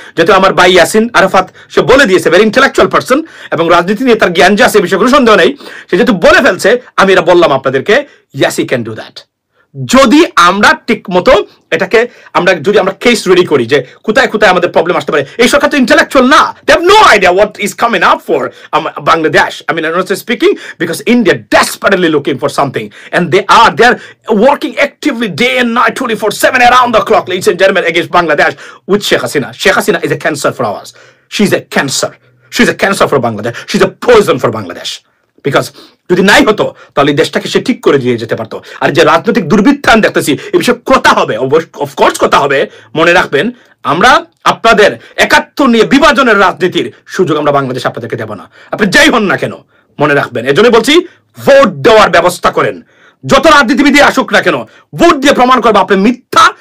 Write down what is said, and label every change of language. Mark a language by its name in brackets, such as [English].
[Bangla] যেহেতু আমার ভাই ইয়াসিন আরাফাত সে বলে দিয়েছে, [English] very intellectual person, [Bangla] এবং রাজনীতি নিয়ে তার জ্ঞান যে আছে বিষয়ে কোনো সন্দেহ নেই, সে যেহেতু বলে ফেলছে, আমি এটা বললাম আপনাদেরকে, [English] Yes he can do that. [Bangla] যদি আমরা ঠিক মতো এটাকে যদি আমরা কেস রেডি করি যে কোথায় কোথায় আমাদের প্রবলেম আসতে পারে। এই সরকার তো ইন্টেলেকচুয়াল না, [English] They have no idea what is coming up for Bangladesh. I mean, I'm not speaking because India desperately looking for something, and they are working actively day and night, 24/7 around the clock, ladies and gentlemen, against Bangladesh with Sheikh Hasina. Sheikh Hasina is a cancer for ours. She's a cancer. She's a cancer for Bangladesh. She's a poison for Bangladesh. [Bangla] Because যদি নাই হতো তাহলে দেশটাকে সে ঠিক করে দিয়ে যেতে পারতো। আর যে রাজনৈতিক দুর্বৃত্তান দেখতেছি এ বিষয়ে কথা হবে, অফকোর্স কথা হবে। মনে রাখবেন আমরা আপনাদের 71 নিয়ে বিভাজনের রাজনীতির সুযোগ আমরা বাংলাদেশ আপনাদেরকে দেব না, আপনি যাই হন না কেন। মনে রাখবেন, এজন্য বলছি ভোট দেওয়ার ব্যবস্থা করেন। যত রাজনীতিবিদ আসুক না কেন, ভোট দিয়ে প্রমাণ করবো আপনি মিথ্যা।